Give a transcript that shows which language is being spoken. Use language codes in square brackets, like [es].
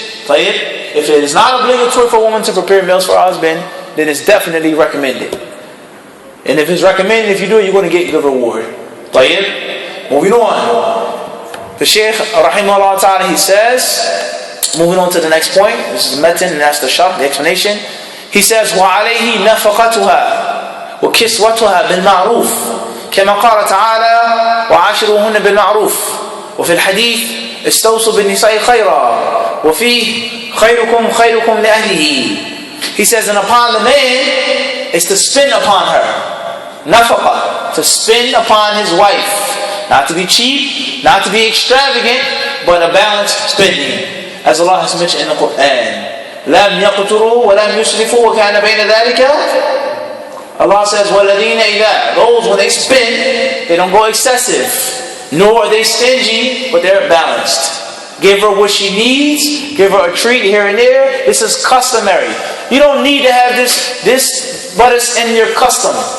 [en] If it is not obligatory for a woman to prepare meals for her husband, then it's definitely recommended. And if it's recommended, if you do it, you're going to get good reward. Moving on. The shaykh, rahimahullah ta'ala, he says, moving on to the next point. This is the metin and that's the sharh, the explanation. He says, [ar] وَعَلَيْهِ نَفَقَتُهَا وَكِسْوَتُهَا بِالْمَعْرُوفِ كما قال تعالى وعاشروهن بالمعروف وفي الحديث استوصوا بالنساء خيرا وفيه خيركم خيركم لأهله. [en] He says, and upon the man is to spend upon her nafaqa, to spend upon his wife, not to be cheap, not to be extravagant, but a balanced spending, as Allah has mentioned in the Quran. [ar] لم يقتروا ولم يسرفوا وكان بين ذلك. [en] Allah says, [ar] وَالَّذِينَ إِذَا, [en] those when they spend, they don't go excessive, nor are they stingy, but they're balanced. Give her what she needs, give her a treat here and there. This is customary. You don't need to have this, but it's in your custom.